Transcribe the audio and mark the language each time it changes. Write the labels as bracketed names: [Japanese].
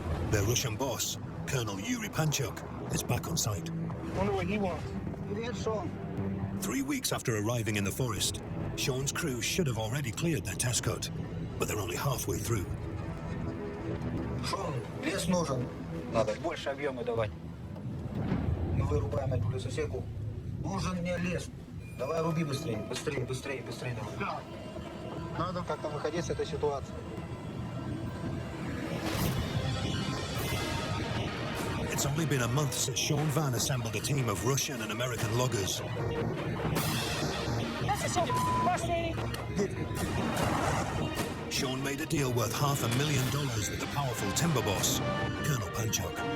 [English] Their Russian boss, Colonel Yuri Panchuk, is back on site. Wonder what he wants. 3 weeks after arriving in the forest, Sean's crew should have already cleared their test cut, but they're only halfway through. [Russian] Шон, лес нужен. Надо больше объема давать. Мы вырубаем эту лесосеку. Нужен мне лес. Давай руби быстрее, быстрее, быстрее, быстрее давай. Надо как-то выходить с этой ситуации. [English] It's only been a month since Sean Vann assembled a team of Russian and American loggers. That's just so frustrating. Sean made a deal worth $500,000 with the powerful timber boss, Colonel Panchuk.